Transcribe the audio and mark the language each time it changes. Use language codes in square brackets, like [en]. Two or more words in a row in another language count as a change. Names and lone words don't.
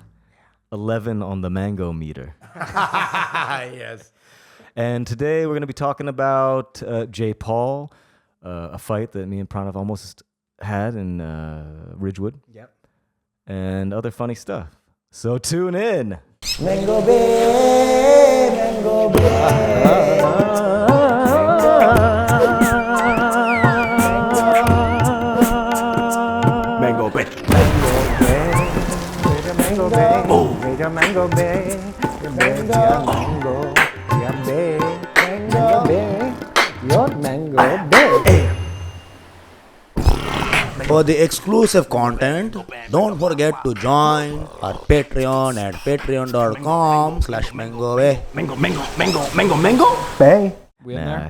[en] 11 on the mango meter. Yes. And today we're going to be talking about J. Paul, a fight that me and Pranav almost had in Ridgewood. Yep. And other funny stuff. So tune in. Mango Bay, Mango Bay. Mango Bay. Mango Bay, Mango Mango Bay, Mango, yeah, Bay, Mango Bay, your Mango Bay. For the exclusive content, don't forget to join our Patreon at patreon.com/mangobay. Mango. Bay. We in Nah, there?